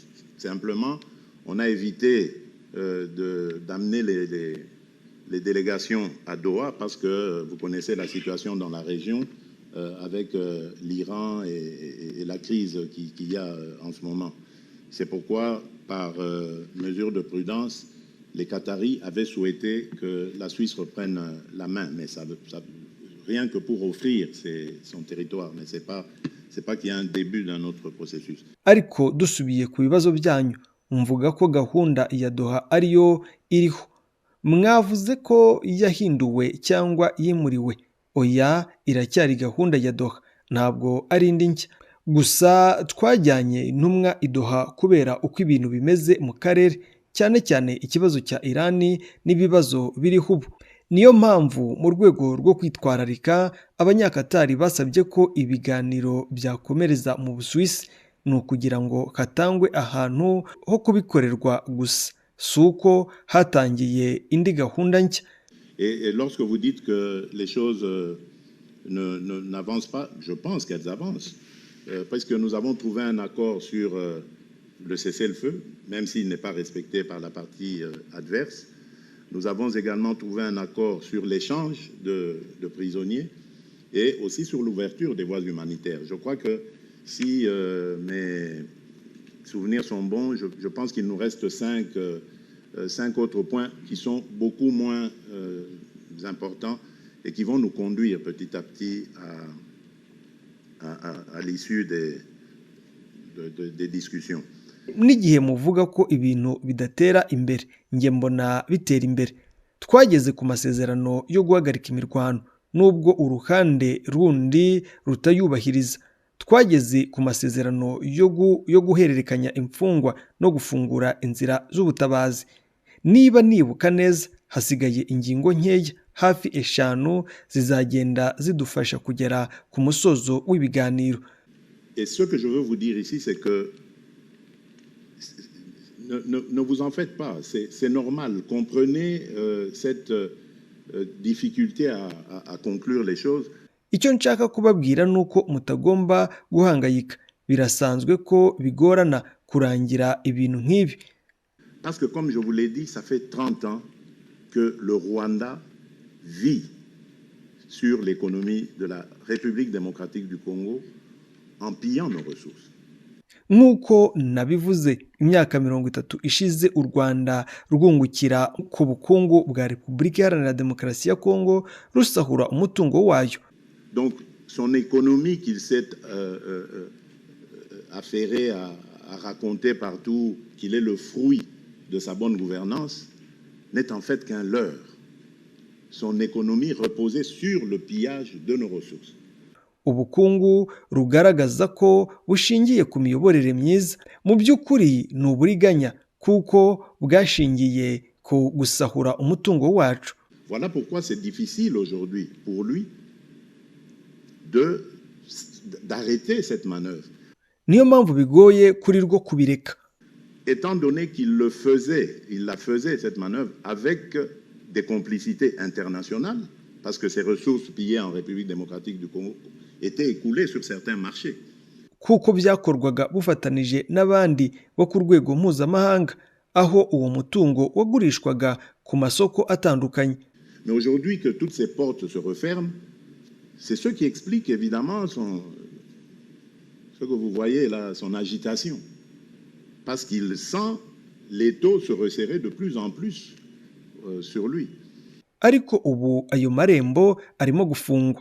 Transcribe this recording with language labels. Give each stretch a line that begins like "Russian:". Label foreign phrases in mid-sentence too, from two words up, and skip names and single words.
French: Simplement, on a évité d'amener les délégations à Doha parce que vous connaissez la situation dans la région avec l'Iran et la crise qu'il y a en ce moment. C'est pourquoi, par mesure de prudence, les Qataris avaient souhaité que la Suisse reprenne la main, mais rien que pour offrir son territoire, mais c'est pas qu'il y a un début d'un autre processus.
Kinyarwanda: ariko dusubiye ku bibazo byanyu mvuga ko gahunda ya Doha ariyo iriho, mwavuze ko yahinduwe cyangwa yimuriwe. Oya, iracyari gahunda ya Doha, ntabwo ari indi nshya. Gusa twajyanye intumwa i Doha kubera uko ibintu bimeze mu karere, cyane cyane ikibazo cya Irani n'ibibazo biriho ubu. Niyo mpamvu mu rwego rwo kwitwararika Abanyakatari basabye ko ibiganiro byakomereza mu Busuwisi, ni ukugira ngo hatangwe ahantu ho kubikorerwa gusa, si uko hatangiye indi gahunda nshya.
French: Et lorsque vous dites que les choses n'avancent pas, je pense qu'elles avancent, parce que nous avons trouvé un accord sur le cessez-le-feu, même s'il n'est pas respecté par la partie adverse. Nous avons également trouvé un accord sur l'échange de prisonniers et aussi sur l'ouverture des voies humanitaires. Je crois que si mes souvenirs sont bons, je pense qu'il nous reste 5 autres points qui sont beaucoup moins importants et qui vont nous conduire petit à petit à l'issue des discussions.
Kinyarwanda: N'igihe muvuga ko ibintu bidatera imbere, njye mbona bitera imbere. Twageze ku masezerano yo guhagarika imirwano nubwo uruhande rundi rutayubahiriza. Twageze ku masezerano yo guhererekanya imfungwa no gufungura inzira z'ubutabazi. Niba nibuka neza, hasigaye ingingo nkeya hafi 5 zizagenda zidufasha kugera ku musozo w'ibiganiro.
French: Et ce que je veux vous dire ici, c'est que ne vous en faites pas, c'est normal. Comprenez cette difficulté à conclure les choses.
Kinyarwanda: Icyo nshaka kubabwira nuko mutagomba guhangayika. Birasanzwe ko bigorana kurangira ibintu nk'ibi.
French: Parce que comme je vous l'ai dit, ça fait 30 ans que le Rwanda vit sur l'économie de la République démocratique du Congo en pillant nos ressources.
Kinyarwanda: Nk'uko nabivuze, imyaka 30 ishize u Rwanda rwungukira ku bukungu bwa Repubulika Iharanira Demokarasi ya Kongo rusahura umutungo wayo.
French: Donc son économie qu'il s'est affairé à raconter partout qu'il est le fruit de sa bonne gouvernance n'est en fait qu'un leurre. Son économie reposait sur le pillage de nos ressources.
Kinyarwanda: Ubukungu rugaragaza ko bushingiye ku miyoborere myiza, mu by'ukuri ni uburiganya kuko bwashingiye ku gusahura umutungo wacu.
French: Voilà pourquoi c'est difficile aujourd'hui pour lui d'arrêter cette manœuvre.
Kinyarwanda: Niyo mpamvu bigoye kuri rwo kubireka.
French: Étant donné qu'il la faisait cette manœuvre avec des complicités internationales, parce que ces ressources pillées en République démocratique du Congo étaient écoulées sur certains marchés.
Kinyarwanda: Kuko byakorwaga bufatanije n'abandi bo ku rwego mpuzamahanga, aho uwo mutungo wagurishwaga ku masoko atandukanye.
French: Mais aujourd'hui que toutes ces portes se referment, c'est ce qui explique évidemment ce que vous voyez là, son agitation. Parce qu'il sent l'étau se resserrer de plus en plus sur lui.
Kinyarwanda: Ariko ubu ayo marembo arimo gufungwa.